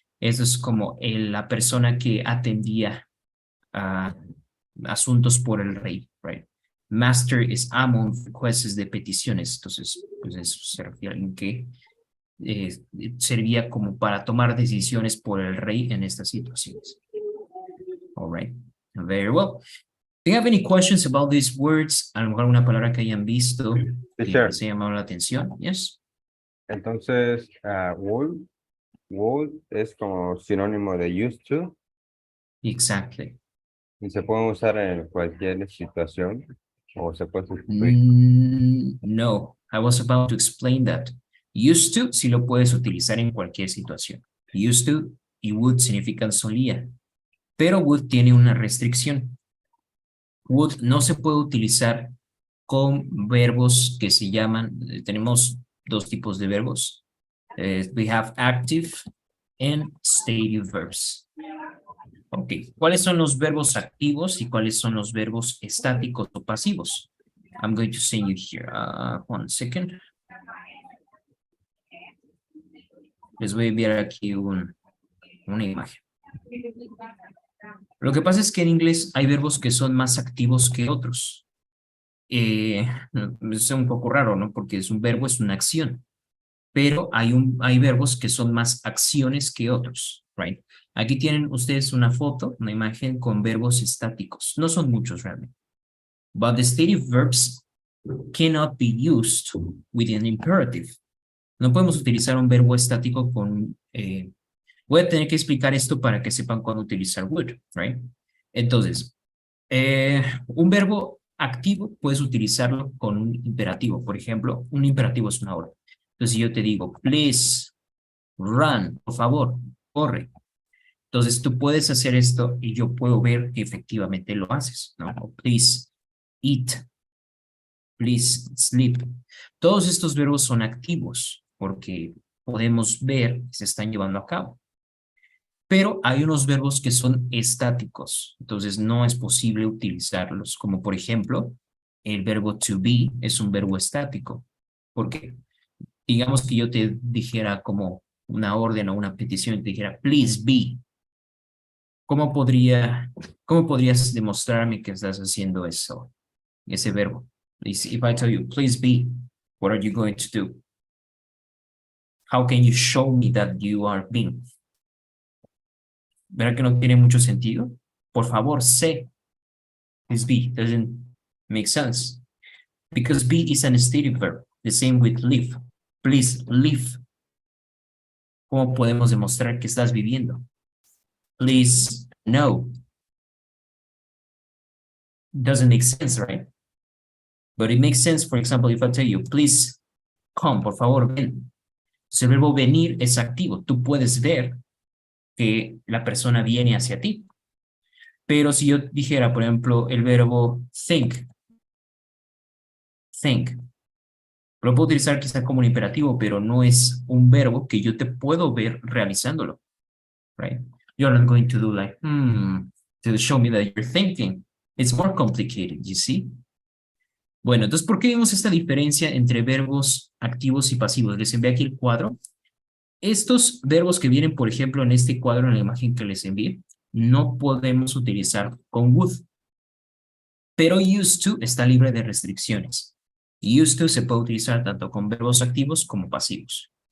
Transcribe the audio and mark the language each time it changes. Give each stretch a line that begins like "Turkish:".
Spanish: Eso es como la persona que atendía asuntos por el rey, right? Master es amo, request es de peticiones, entonces pues eso se refiere a alguien que servía como para tomar decisiones por el rey en estas situaciones.
English: All right, very well. Do you have any questions about these words?
Spanish: A lo mejor alguna palabra que hayan visto que
English: Teacher.
Spanish: les haya llamado la atención.
English: Yes.
Spanish: Entonces, would es como sinónimo de used to
English: Exactly.
Spanish: y se pueden usar en cualquier situación o se puede sustituir.
English: No, I was about to explain that.
Spanish: Used to, sí lo puedes utilizar en cualquier situación. Used to y would significan solía, pero would tiene una restricción. Would no se puede utilizar con verbos que se llaman, tenemos dos tipos de verbos.
English: We have active and stative verbs.
Spanish: Ok, ¿cuáles son los verbos activos y cuáles son los verbos estáticos o pasivos?
English: I'm going to send you here. 1 second.
Spanish: Les voy a enviar aquí una imagen. Lo que pasa es que en inglés hay verbos que son más activos que otros. Es un poco raro, ¿no? Porque es un verbo, es una acción. Pero hay verbos que son más acciones que otros, right? Aquí tienen ustedes una foto, una imagen con verbos estáticos. No son muchos realmente.
English: But the stative verbs cannot be used with an imperative.
Spanish: No podemos utilizar un verbo estático con... voy a tener que explicar esto para que sepan cuándo utilizar would, right? Entonces, un verbo activo puedes utilizarlo con un imperativo. Por ejemplo, un imperativo es una orden. Entonces, si yo te digo,
English: please, run,
Spanish: por favor, corre. Entonces tú puedes hacer esto y yo puedo ver que efectivamente lo haces, ¿no? Please eat, please sleep. Todos estos verbos son activos porque podemos ver que se están llevando a cabo. Pero hay unos verbos que son estáticos, entonces no es posible utilizarlos, como por ejemplo, el verbo to be es un verbo estático, porque digamos que yo te dijera como una orden o una petición, te dijera,
English: please be.
Spanish: ¿Cómo podrías demostrarme que estás haciendo eso, ese verbo?
English: If I tell you, please be, what are you going to do? How can you show me that you are being?
Spanish: ¿Verdad que no tiene mucho sentido? Por favor, sé.
English: Please be doesn't make sense. Because be is an stative verb. The same with live. Please live.
Spanish: ¿Cómo podemos demostrar que estás viviendo?
English: Please no. Doesn't make sense, right? But it makes sense, for example, if I tell you, please come,
Spanish: por favor, ven. Entonces, el verbo venir es activo. Tú puedes ver que la persona viene hacia ti. Pero si yo dijera, por ejemplo, el verbo think, lo puedo utilizar quizá como un imperativo, pero no es un verbo que yo te puedo ver realizándolo, right?
English: You're not going to do like, to show me that you're thinking. It's more complicated, you see?
Spanish: Bueno, entonces, ¿por qué vemos esta diferencia entre verbos activos y pasivos? Les envié aquí el cuadro. Estos verbos que vienen, por ejemplo, en este cuadro, en la imagen que les envié, no podemos utilizar con would. Pero used to está libre de restricciones. Used to se puede utilizar tanto con verbos activos como pasivos.